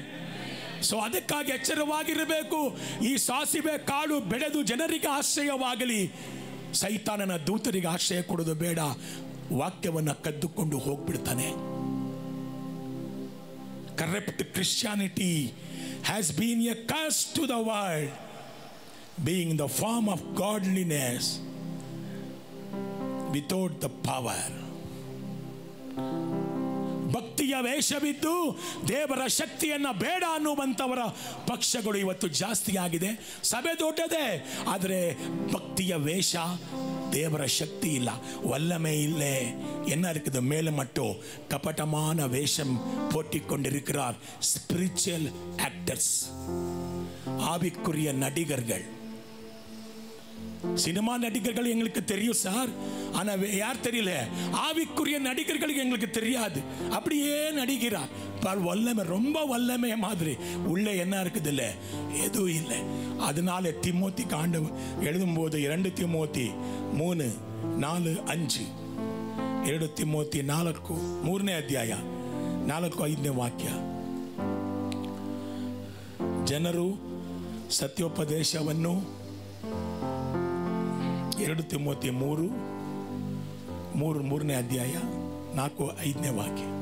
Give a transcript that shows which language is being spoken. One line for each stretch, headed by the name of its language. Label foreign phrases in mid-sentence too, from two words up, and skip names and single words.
Kannada: ಸೊ ಅದಕ್ಕಾಗಿ ಎಚ್ಚರವಾಗಿರಬೇಕು. ಈ ಸಾಸಿವೆ ಕಾಳು ಬೆಳೆದು ಜನರಿಗೆ ಆಶ್ರಯವಾಗಲಿ. ಸೈತಾನನ ದೂತರಿಗೆ ಆಶ್ರಯ ಕೊಡೋದು ಬೇಡ. ವಾಕ್ಯವನ್ನು ಕದ್ದುಕೊಂಡು ಹೋಗ್ಬಿಡ್ತಾನೆ.
English: Corrupt Christianity has been a curse to the world, being the form of godliness without the power.
Kannada: ಭಕ್ತಿಯ ವೇಷವಿದ್ದು ದೇವರ ಶಕ್ತಿಯನ್ನ ಬೇಡ ಅನ್ನುವಂಥವರ ಪಕ್ಷಗಳು ಇವತ್ತು ಜಾಸ್ತಿ ಆಗಿದೆ. ಸಭೆ ದೊಡ್ಡದೇ, ಆದರೆ ಭಕ್ತಿಯ ವೇಷ,
Tamil: தேவர சக்தி இல்ல, வல்லமை இல்லை. என்ன இருக்குது? மேல மட்டும் கபட்டமான வேஷம் போட்டிக் கொண்டிருக்கிறார்.
English: spiritual actors,
Tamil: ஆவிக்குரிய நடிகர்கள். சினிமா நடிகர்கள் எங்களுக்கு தெரியும் சார், ஆனா யார் தெரியல? ஆவிக்குரிய நடிகர்களுக்கு எங்களுக்கு தெரியாது. அப்படியே நடிக்கிறார். வல்லமை, ரொம்ப வல்லமை மாதிரி உள்ள என்ன இருக்குது இல்ல, எதுவும் இல்லை. அதனால திமோத்தி காண்டு எழுதும் போது 2 திமோத்தி 3, 4, 5,
Kannada: 2 ತಿಮೋತಿ 4, 3ನೇ ಅಧ್ಯಾಯ 4, 5ನೇ ವಾಕ್ಯ. ಜನರು ಸತ್ಯೋಪದೇಶವನ್ನು 2 ತಿಮೋತಿ 3ನೇ ಅಧ್ಯಾಯ 4, 5ನೇ ವಾಕ್ಯ.